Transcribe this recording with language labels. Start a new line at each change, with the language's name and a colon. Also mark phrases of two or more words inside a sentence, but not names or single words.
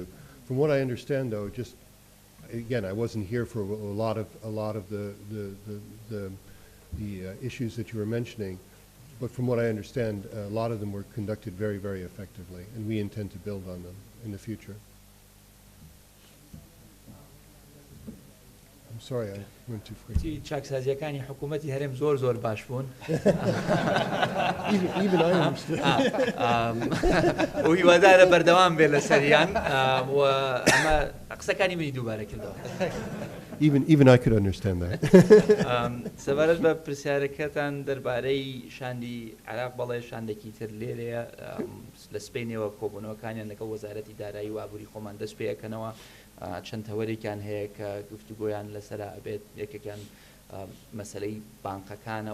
English: From what I understand, though, just again, I wasn't here for a lot of the issues that you were mentioning, but from what I understand, a lot of them were conducted very, very effectively, and we intend to build on them in the future. I'm sorry, I went too quickly.
Central Kurdish: چاکسازیەکانی حکوومەتی هەرێم زۆر باش بوون.
English: Even I understand.
Central Kurdish: و هیوادارە بەردەوام بێ لەسەریان و ئەمە قسەکانی منی دووبارە کردەوە.
English: Even I could understand that.
Central Kurdish: سەبارەت بە پرسیارەکەتان دەربارەی شاندی عێراق بەڵێ شاندێکی تر لێرەیە لە سپەینەوە کۆبوونەوەکانیان لەگەڵ وەزارەتی دارایی و ئابووری خۆمان دەست پێیەکەنەوە چەند هەوەرێکیان هەیە کە گفتوگۆیان لەسەرا ئەبێت یەکێکیان مەسەلەی بانقەکانە